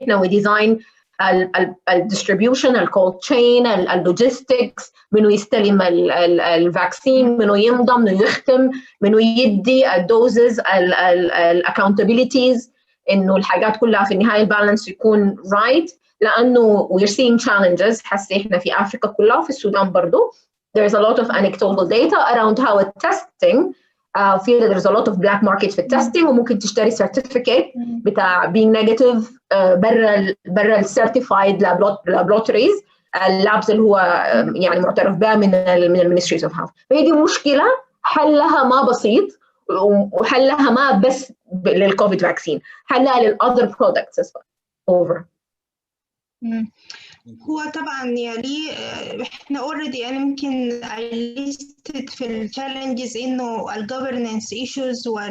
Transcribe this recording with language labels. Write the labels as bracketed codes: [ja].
[ar] إحنا [en] we design [ar] الديستريبيوشن، الكولد تشين، اللوجيستكس، منو يستلم الفاكسين، منو يمضى، منو يختم، منو يدي الدوزز، الاكاونتابيلتيز، انه الحاجات كلها في النهايه البالانس يكون رايت. لانه [en] we're seeing challenges [ar] حسي احنا في افريقيا كلها وفي السودان برضو. [en] There's a lot of anecdotal data around how testing feel that there's a lot of black market [ar] في التستنج، وممكن تشتري [en] certificate بتاع being negative [ar] برا السيرتيفايد لابوراتوريز، اللابس اللي هو يعني معترف بها من المينستريز اوف هيلث. فهي دي مشكله حلها ما بسيط، وحلها ما بس للكوفيد فاكسين، حلها للاذر برودكتس [en] as well. Over. [ar] هو طبعا يعني احنا [en] already [ar] انا يمكن [en] listed [ar] في الchallenges انه الgovernance issues